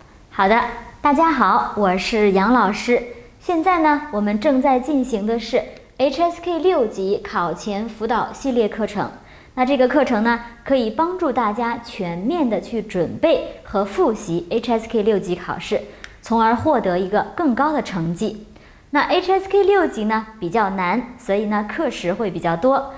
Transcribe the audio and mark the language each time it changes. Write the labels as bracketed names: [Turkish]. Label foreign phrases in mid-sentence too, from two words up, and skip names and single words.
[Chinese] 好的，大家好，我是杨老師。現在呢，我們正在進行的是 HSK 6 級考前輔導系列課程。那這個課程呢，可以幫助大家全面的去準備和複習 HSK 6級考試，從而獲得一個更高的成績。那 HSK 6級呢比較難，所以呢課時會比較多。